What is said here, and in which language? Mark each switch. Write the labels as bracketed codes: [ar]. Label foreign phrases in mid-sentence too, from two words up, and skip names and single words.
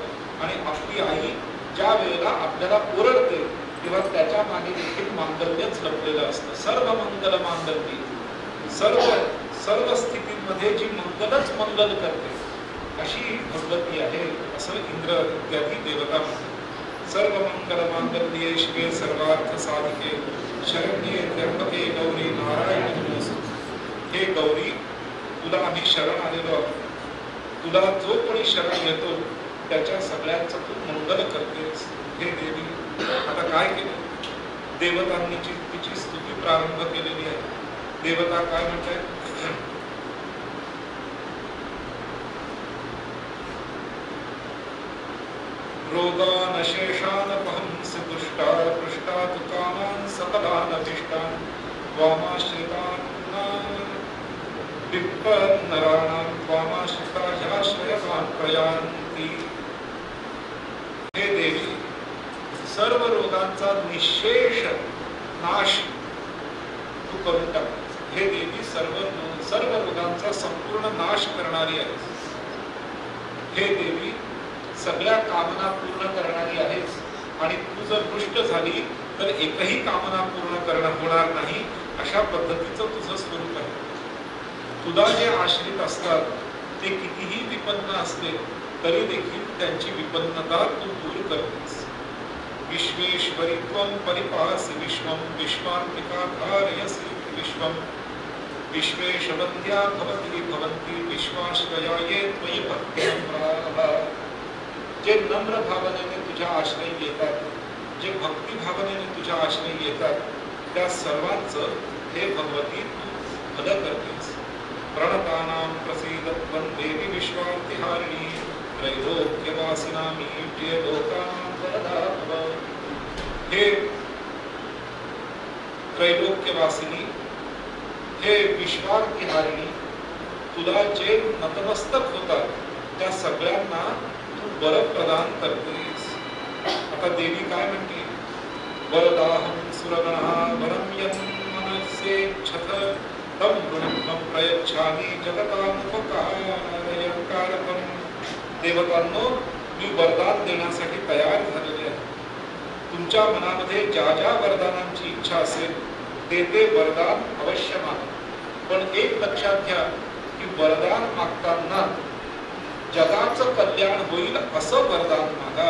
[mr] आणि आपली आई ज्या वेळेला आपल्याला ओरडते तेव्हा त्याच्या मागे देखील मांगल्यच लपलेलं असतं. [sa] सर्व मंगल मांगल्य, [mr] सर्व स्थितीमध्ये जी मंगलच मंगल करते अशी भगवती आहे असं इंद्र इत्यादी देवता म्हणतात. [sa] सर्व मंगल मांगल्ये शिवे सर्वार्थ साधिके शरण्ये त्र्यंबके गौरी नारायणी नमोस्तुते. [mr] हे गौरी, तुला आम्ही शरण आलेलो आहोत. तुला जो कोणी शरण घेतो त्याच्या सगळ्यांचं तू मंगल करतेस. हे देवी, आता काय केलं? देवतांनी तिची स्तुती प्रारंभ केलेली आहे. देवता काय म्हणतात? [sa] रोगान शेषान पहंसि दुष्टान पृष्ठात् कामान् सकलान् अभीष्टान् त्वामाश्रितान् विपन्नराणां त्वामाश्रिता ह्याश्रयतान् प्रयान्ति. [mr] हे देवी, सर्व रोगांचा निशेष नाश तू करून टाक. हे देवी, सर्व रोगांचा संपूर्ण नाश करणारी आहेस. हे देवी, सगळ्या कामना पूर्ण करणारी आहेस. आणि तू जर दुष्ट झाली तर एकही कामना पूर्ण होणार नाही अशा पद्धतीचं तुझं स्वरूप आहे. तुला जे आश्रित असतात ते कितीही विपन्न असले तरी देखील त्यांची विपन्नता तू दूर करतेस. [sa] विश्वेश्वरी त्वं परिपासि विश्वं विश्वात्मिका धारयसि विश्वं विश्वेशवन्द्या भवति भवन्ति विश्वाश्रया ये त्वयि भक्तिनम्राः. [mr] जे नम्र भावनेने तुझ्या आश्रयी येतात, जे भक्ती भावनेने तुझ्या आश्रयी येतात, त्या सर्वांचं हे भगवती तू भलं करतेस. [sa] प्रणतानां प्रसीदत्वं देवी विश्वार्तिहारिणी त्रैलोक्यवासिनां लोकानां वरदा भव. [mr] हे त्रैलोक्यवासिनी, हे विश्वार्तिहारिणी, तुला जे नतमस्तक होतात त्या सगळ्यांना तू वर प्रदान करतेस. आता देवी काय म्हणते? [sa] वरदाहं सुरगणः वरं यन्मनसेच्छथ तं गुणं प्रयच्छामि जगतामुपकारकं. [mr] देवतांनो, मी वरदान देण्यासाठी तयार झालेले आहे. तुमच्या मनामध्ये ज्या ज्या वरदानांची इच्छा असेल ते वरदान अवश्य मागा. पण एक लक्षात घ्या की वरदान मागताना जगाचं कल्याण होईल असं वरदान मागा.